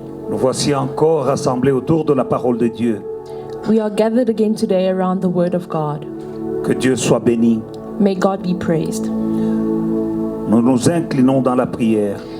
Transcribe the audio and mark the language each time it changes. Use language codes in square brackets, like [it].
[fr] Nous voici encore rassemblés autour de la parole de Dieu. [en] We are gathered again today around the word of God. [fr] Que Dieu soit béni. [en] May God be praised. [fr] Nous nous inclinons dans la prière.